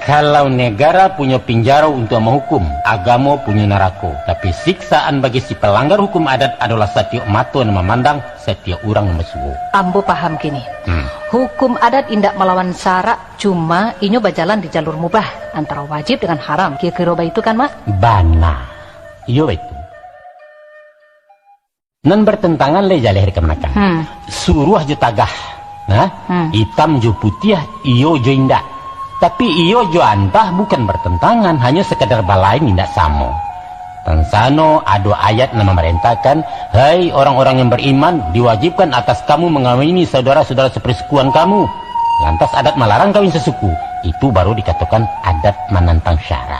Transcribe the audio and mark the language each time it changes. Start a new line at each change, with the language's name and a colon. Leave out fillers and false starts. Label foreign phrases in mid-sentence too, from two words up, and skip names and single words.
Indonesian: Kalau negara punya penjara untuk menghukum, agama punya neraka. Tapi siksaan bagi si pelanggar hukum adat adalah setiap mata yang memandang, setiap orang mesuo.
Minangkabau: Ambo paham kini. Hukum adat indak melawan syarak, cuma inyo berjalan di jalur mubah antara wajib dengan haram.
Indonesian: Kira-kira itu kan, Mak?
Minangkabau: Bana. Iyo itu. Nan bertentangan le jaleh kemanakan. Suruh jo tagah. Nah, hitam jo putih, iyo jo indak. Tapi iyo jo antah bukan bertentangan, hanya sekadar balain indak sama.
Indonesian: Tansano ada ayat yang memerintahkan, hai orang-orang yang beriman, diwajibkan atas kamu mengawini saudara-saudara sepersekuan kamu. Lantas adat melarang kawin sesuku, itu baru dikatakan adat menantang syarak.